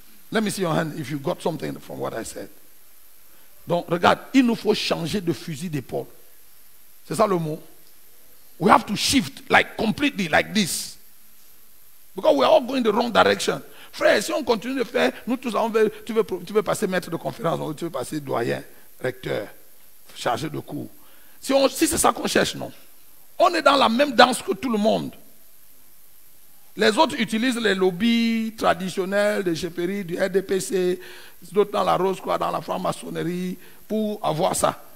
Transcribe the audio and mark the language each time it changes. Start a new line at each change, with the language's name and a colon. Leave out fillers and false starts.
English: Let me see your hand if you got something from what I said.
French: Donc, regarde, il nous faut changer de fusil d'épaule. C'est ça le mot.
English: We have to shift like completely like this. Because we are all going the wrong direction.
French: Frère, si on continue de faire, nous tous, tu veux passer maître de conférence, ou tu veux passer doyen, recteur, chargé de cours. Si c'est ça qu'on cherche, non. On est dans la même danse que tout le monde. Les autres utilisent les lobbies traditionnels des GPRI, du RDPC, d'autres dans la Rose-Croix, dans la franc-maçonnerie, pour avoir ça.